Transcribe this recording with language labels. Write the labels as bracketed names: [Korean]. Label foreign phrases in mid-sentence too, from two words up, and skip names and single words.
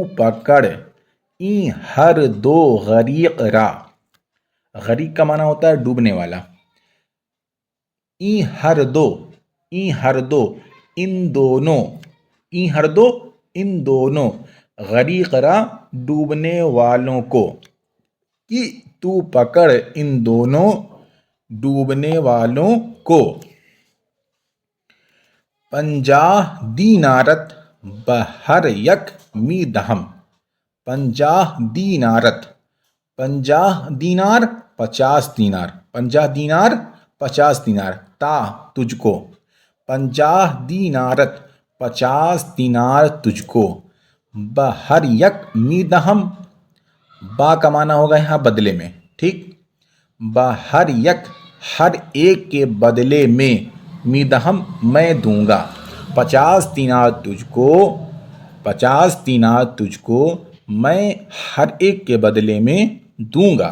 [Urdu] پکڑ، [Persian] این ہر دو غریق را، [Urdu] غریق کا معنی ہوتا ہے ڈوبنے والا، [Persian] این ہر دو، این ہر دو، [Urdu] ان دونوں، [Persian] این ہر دو [Urdu] ان دونوں، [Persian] غریق را [Urdu] ڈوبنے والوں کو، کہ تو پکڑ ان دونوں ڈوبنے والوں کو۔ [Persian] 50 دینارت بہر یک می دہم۔ [Urdu] 50 دینارت، 50 دینار 50 دینار، 50 دینار 50 دینار، تا تجھ کو، 50 دینارت 50 دینار تجھ کو، [Persian] بہر یک می دہم، [Urdu] با کا معنی ہوگا یہاں بدلے میں، ٹھیک۔ [Persian] بہر یک [Urdu] ہر ایک کے بدلے میں، [Persian] می دہم [Urdu] میں دوں گا، 50 دینار تجھ کو، 50 دینار تجھ کو میں ہر ایک کے بدلے میں دوں گا۔